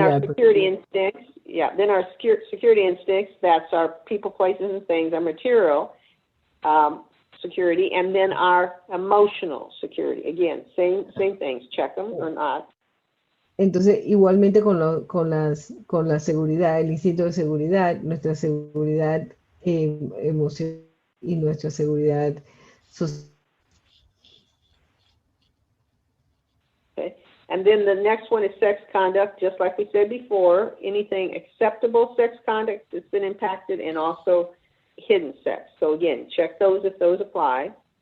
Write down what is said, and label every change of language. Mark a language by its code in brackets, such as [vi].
[en] And then our security instincts, then our security instincts, that's our people, places, and things, our material security, and then our emotional security. Again, same things, check them or not. [es] Entonces, igualmente con la seguridad, el instinto de seguridad, nuestra seguridad emocional y nuestra seguridad social. [en] Okay. And then the next one is sex conduct, just like we said before, anything acceptable sex conduct that's been impacted, and also hidden sex. So again, check those if those apply.